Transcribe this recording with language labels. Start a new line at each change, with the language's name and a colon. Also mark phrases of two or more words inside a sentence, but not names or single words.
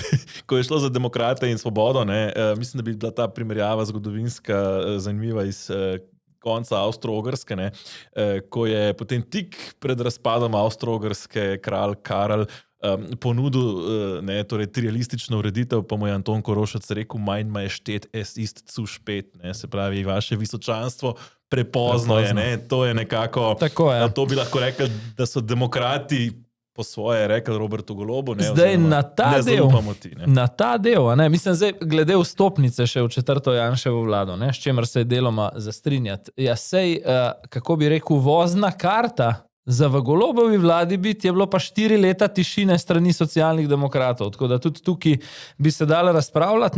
Slovenian: Ko je šlo za demokrate in svobodo, ne, mislim, da bi bila ta primerjava zgodovinska zanimiva iz konca Avstro-Ogrske, ne, ko je potem tik pred razpadom Avstro-Ogrske kralj Karel ponudil torej trialistično ureditev, pa mu je Anton Korošec rekel,
German: mein Majestät, es ist zu spät,
Slovenian: ne, se pravi, vaše visočanstvo prepozno je, ne, to je nekako, tako je. To bi lahko rekli, da so demokrati po svoje rekli Robertu Golobu. Ne, zdaj oziroma, na ta ne del, ti, ne. na ta del, ne, mislim, zdaj glede vstopnice še v 4. Janševo vlado, ne, s čemer se je deloma zastrinjati. Ja, sej, kako bi rekel, vozna karta za v Golobovi vladi biti je bilo pa 4 leta tišine strani socialnih demokratov, tako da tudi tukaj bi se dalo razpravljati.